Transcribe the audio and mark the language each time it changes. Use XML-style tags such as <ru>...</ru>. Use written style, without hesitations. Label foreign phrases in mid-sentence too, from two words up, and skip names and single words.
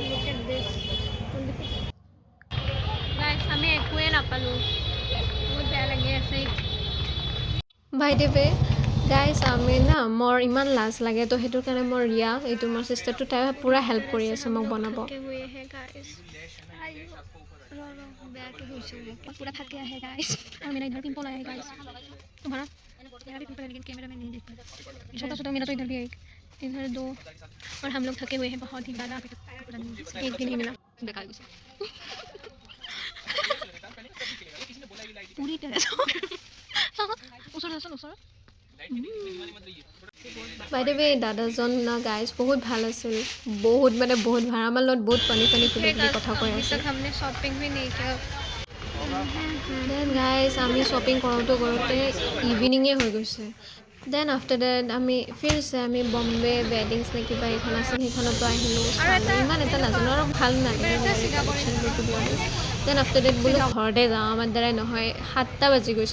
<as>গাইছ আমি একোৱে নাপালোঁ বহুত বেয়া লাগি আছে</as> <en>by the way guys</en> <as>আমি না মোৰ ইমান লাজ লাগে তো সেইটোৰ কাৰণে মোৰ ৰিয়া এইটো মোৰ চিষ্টাৰটো তাই পূৰা হেল্প কৰি আছে মোক বনাব</as> <hi>पूरा थक गया है गाइस और मेरा इधर पिंपल आया है गाइस तुम्हारा मेरा भी पिंपल है लेकिन कैमरा में नहीं दिख रहा छोटा मेरा तो इधर भी एक इधर 2 और हम लोग थके हुए हैं बहुत ही ज़्यादा एक भी नहीं मिला बेकार गुस्सा पूरी तरह</hi> <as>ওচৰ</as> <en>by the way</en> <as>দাদাজন না গাইজ বহুত ভাল আছিল বহুত ভাল আমাৰ লগত বহুত ফানি কিবা কথা কৈ আছে</as> <hi>हमने शॉपिंग भी नहीं किया</hi> <en>then guys</en> <as>আমি শ্বপিং কৰোঁতে ইভিনিঙে হৈ গৈছে</as> <en>then after that</en> <as>আমি বম্বে ৱেডিংছ নে কিবা এখন আছিল সেইখনতো আহিলোঁ ইমান এটা নাজানো আৰু ভাল নালাগে</as> <en>then after that</en> <as>বোলো ঘৰতে যাওঁ আমাৰ দ্বাৰাই নহয় 7টা বাজি গৈছিল</as>